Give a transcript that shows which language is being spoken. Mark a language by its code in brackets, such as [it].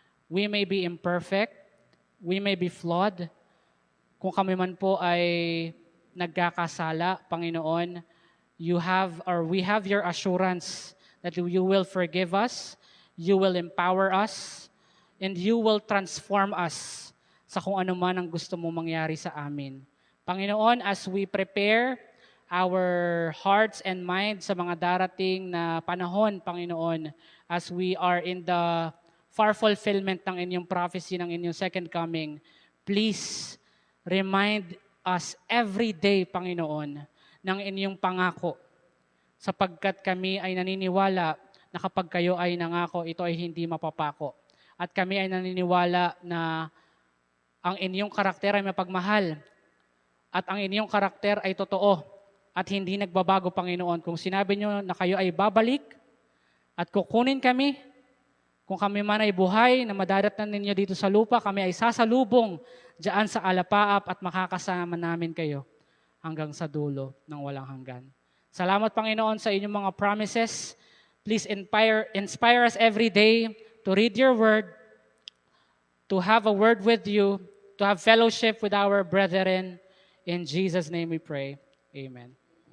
[en] We may be imperfect, we may be flawed. [tl] Kung kami man po ay nagkakasala, Panginoon, [en] we have your assurance that you will forgive us, you will empower us, and you will transform us [tl] sa kung ano man ang gusto mo mangyari sa amin. Panginoon, [en] as we prepare our hearts and minds [tl] sa mga darating na panahon, Panginoon, [en] as we are in the far fulfillment [tl] ng inyong prophecy, ng inyong second coming, [en] please remind us every day, [tl] Panginoon, ng inyong pangako, sapagkat kami ay naniniwala na kapag kayo ay nangako, ito ay hindi mapapako. At kami ay naniniwala na ang inyong karakter ay mapagmahal at ang inyong karakter ay totoo at hindi nagbabago, Panginoon. Kung sinabi nyo na kayo ay babalik at kukunin kami, kung kami man ay buhay na madadatnan ninyo dito sa lupa, kami ay sasalubong diyan sa alapaap at makakasama namin kayo hanggang sa dulo ng walang hanggan. Salamat, Panginoon, sa inyong mga promises. [en] Please inspire us every day to read your word, to have a word with you, to have fellowship with our brethren. In Jesus' name we pray. Amen.